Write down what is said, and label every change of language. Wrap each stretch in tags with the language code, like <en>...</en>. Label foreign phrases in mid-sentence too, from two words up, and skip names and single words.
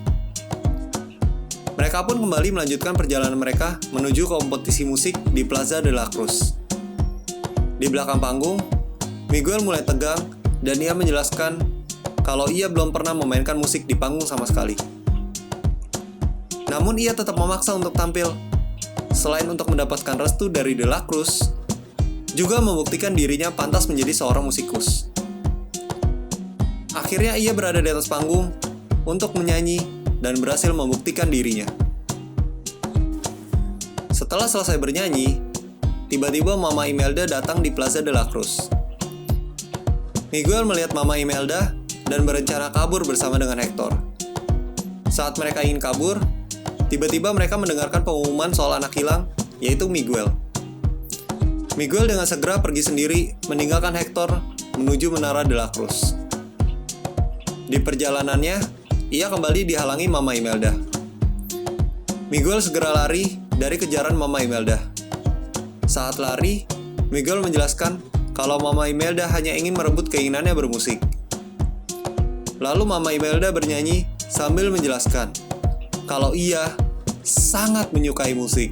<id>Mereka pun kembali melanjutkan perjalanan mereka menuju kompetisi musik di Plaza de la Cruz. Di belakang panggung, Miguel mulai tegang dan ia menjelaskan kalau ia belum pernah memainkan musik di panggung sama sekali. Namun ia tetap memaksa untuk tampil. Selain untuk mendapatkan restu dari de la Cruz, juga membuktikan dirinya pantas menjadi seorang musikus. Akhirnya ia berada di atas panggung untuk menyanyi dan berhasil membuktikan dirinya. Setelah selesai bernyanyi, tiba-tiba Mama Imelda datang di Plaza de la Cruz. Miguel melihat Mama Imelda dan berencana kabur bersama dengan Hector. Saat mereka ingin kabur, tiba-tiba mereka mendengarkan pengumuman soal anak hilang, yaitu Miguel. Miguel dengan segera pergi sendiri meninggalkan Hector menuju Menara de la Cruz. Di perjalanannya, ia kembali dihalangi Mama Imelda. Miguel segera lari dari kejaran Mama Imelda. Saat lari, Miguel menjelaskan kalau Mama Imelda hanya ingin merebut keinginannya bermusik. Lalu Mama Imelda bernyanyi sambil menjelaskan kalau ia sangat menyukai musik.</id>